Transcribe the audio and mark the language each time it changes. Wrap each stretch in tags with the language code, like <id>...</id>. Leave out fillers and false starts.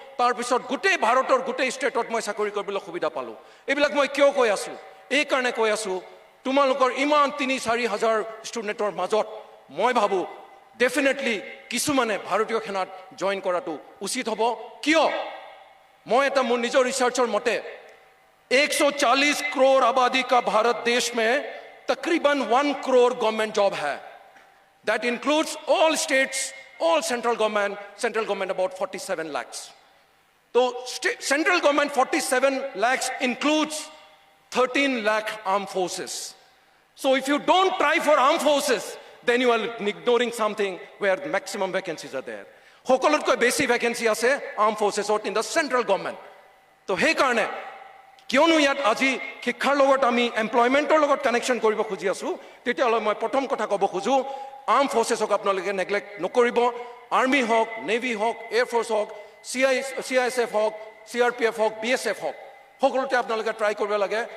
<as>তাৰপিছত গোটেই ভাৰতৰ গোটেই ষ্টেটত মই চাকৰি কৰিবলৈ সুবিধা পালোঁ। এইবিলাক মই কিয় কৈ আছোঁ? এইকাৰণে কৈ আছোঁ, তোমালোকৰ ইমান 3-4 হাজাৰ ষ্টুডেণ্টৰ মাজত মই ভাবোঁ ডেফিনেটলি কিছুমানে ভাৰতীয় সেনাত জইন কৰাটো উচিত হ'ব। কিয়? মই এটা মোৰ নিজৰ ৰিচাৰ্চৰ মতে</as> <hi>140 करोड़ आबादी का भारत देश में तकरीबन 1 करोड़ गवर्नमेंट जॉब है।</hi> <en>That includes all states, all central government about 47 lakhs. तो central government 47 lakhs includes 13 lakh armed forces. So if you don't try for armed forces, then you are ignoring something where maximum vacancies are there.</en> <as>সকলোতকৈ বেছি vacancy আছে arm ফ'ৰ্চেছত</as> <en>In the central government.</en> <as>তো সেইকাৰণে কিয়নো ইয়াত আজি শিক্ষাৰ লগত আমি এমপ্লয়মেণ্টৰ লগত কানেকশ্যন কৰিব খুজি আছোঁ, তেতিয়াহ'লে মই প্ৰথম কথা ক'ব খোজোঁ, আৰ্ম ফ'ৰ্চেছক আপোনালোকে নেগলেক্ট নকৰিব। আৰ্মি হওক, নেভি হওক, এয়াৰফ'ৰ্চ হওক, CISF হওক, CRPF হওক, BSF হওক, সকলোতে আপোনালোকে ট্ৰাই কৰিব লাগে।</as>